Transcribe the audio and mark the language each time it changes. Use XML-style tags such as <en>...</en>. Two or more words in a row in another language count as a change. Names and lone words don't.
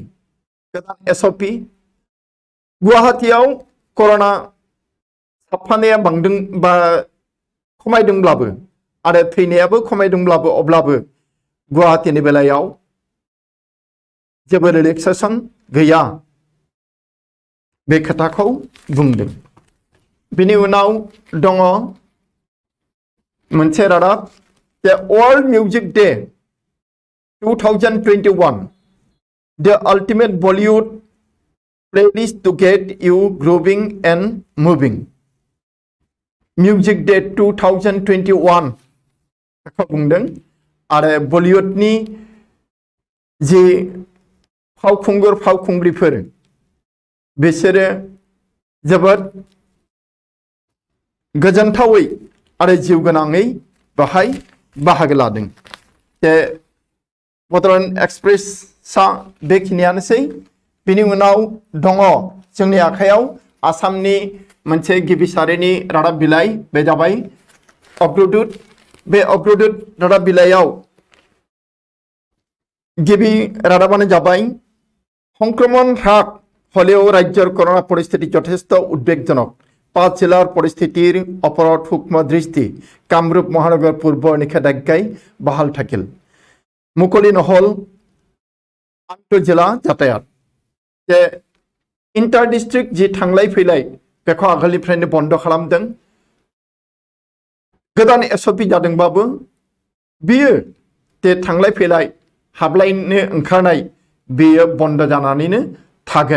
<brx>गोदान SOP गुवाहाटीयाव कर'ना साबफानाया बांदों बा खमायदोंब्लाबो आरो थैनायाबो खमायदोंब्लाबो अब्लाबो गुवाहाटीनि बेलायाव जेबो रिलेक्सेशन गैया, बे खोथाखौ बुंदों। बिनि उनाव दङ मोनसे रादाब The World Music Day 2021 The Ultimate Bollywood Playlist to Get You Grooving and Moving। Music Day 2021 बुंदों आरो बलिउडनि जि फावखुंगुर फावखुंग्रिफोर बिसोरो जोबोद गोजोनथावै आरो जिउ गोनाङै बाहाय बाहागो लादों। जे बड'लेण्ड एक्सप्रेसआ बेखिनियानोसै। बिनि उनाव दङ जोंनि आखायाव आसामनि मोनसे गिबि सारिनि रादाब बिलाइ, बे जाबाय अग्रदूत। बे अग्रदूत रादाब बिलाइयाव गिबि रादाबानो जाबाय</brx> <bn>সংক্রমণ হ্রাস হলেও রাজ্যের করোনা পরিস্থিতি যথেষ্ট উদ্বেগজনক।</bn> <as>5 জেলার পরিস্থিতির ওপৰত সূক্ষ্ম দৃষ্টি। কামৰূপ মহানগৰ পূৰ্বৰ নিষেধাজ্ঞাই বাহাল থাকিল। মুকলি নহ'ল আন্তঃজিলা যাতায়াত।</as> <brx>जे</brx> <en>inter district</en> <brx>जि थांलाय फैलाय बेखौ आगोलनिफ्रायनो बन्द खालामदों। गोदान एसअपि जादोंबाबो बियो जे थांलाय फैलाय हाबलायनो ओंखारनाय बेयो बन्द जानानैनो थागोन।</brx>